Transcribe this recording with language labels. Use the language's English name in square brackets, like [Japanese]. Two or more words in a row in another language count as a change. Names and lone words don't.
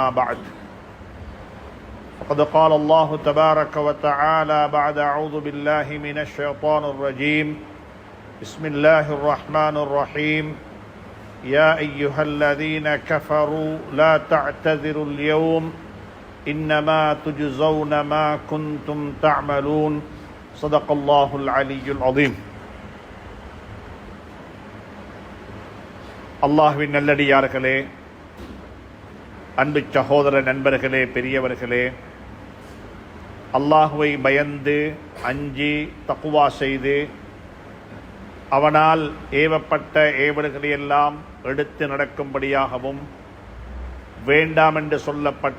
[Arabic] بعد فقد قال الله تبارك وتعالى بعد أعوذ بالله من الشيطان الرجيم بسم الله الرحمن الرحيم يا أيها الذين كفروا لا تعتذروا اليوم إنما تجزون ما كنتم تعملون صدق الله العلي العظيم. [Tamil] அல்லாஹ்வின் நல்லடியார்களே, அன்பு சகோதர நண்பர்களே, பெரியவர்களே, அல்லாஹுவை பயந்து அஞ்சி தக்குவா செய்து அவனால் ஏவப்பட்ட ஏவல்களையெல்லாம் எடுத்து நடக்கும்படியாகவும் வேண்டாம் என்று சொல்லப்பட்ட